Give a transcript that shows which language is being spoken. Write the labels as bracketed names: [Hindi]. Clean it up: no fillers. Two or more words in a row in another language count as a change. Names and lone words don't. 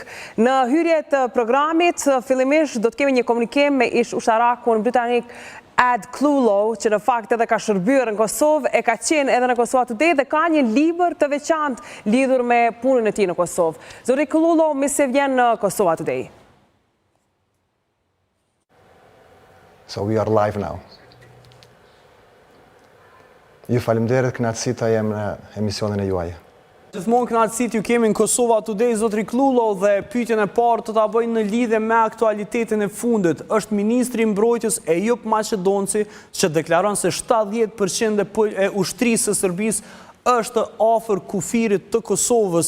[Albanian] Në hyrje të programit, fillimisht do të kemi një komunikim me ish ushtarakun britanik Ed Klulow, që në fakt edhe ka shërbyer në Kosovë, e ka qenë edhe në Kosova Today dhe ka një libër të veçantë lidhur me punën e tij në Kosovë. Zoti Klulow, mirë se vjen në Kosova Today. [English] So we are live now. [Albanian] Ju faleminderit, kënaqësi ta jem në emisionin e juaj. Gjithmonë kënaqësi ju kemi në Kosova Today, zotri Klulow, dhe pyetjen e parë të ta bëj në lidhje me aktualitetin e fundit. Është ministri i mbrojtjes Ejop Maqedonci që deklaron se 70% e ushtrisë së Serbisë është afër kufirit të Kosovës.